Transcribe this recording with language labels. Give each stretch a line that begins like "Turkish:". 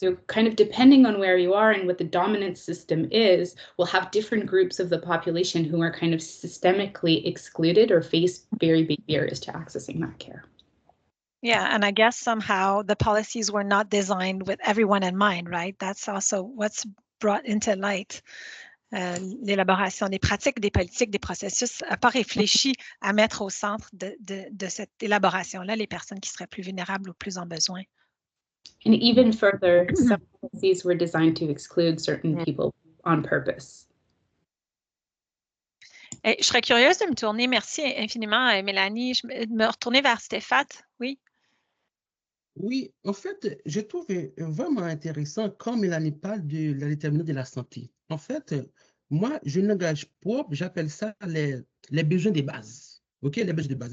English: So kind of depending on where you are and what the dominant system is, we'll have different groups of the population who are kind of systemically excluded or face very big barriers to accessing that care. Yeah, and I guess somehow the policies were not designed with everyone in mind, right? That's also what's brought into light.
French: L'élaboration des pratiques, des politiques, des processus n'a pas réfléchi à mettre au centre de cette élaboration-là les personnes qui seraient plus vulnérables ou plus en besoin.
English: And even further, some policies were designed to exclude certain people on purpose.
French: Et je serais curieuse de me tourner, merci infiniment Mélanie, de me retourner vers Stéphane, oui? Oui, en fait, je trouve vraiment intéressant quand Mélanie parle de la déterminante de la santé. En fait, moi, j'ai un langage propre, j'appelle ça les besoins de base. OK, les besoins de base.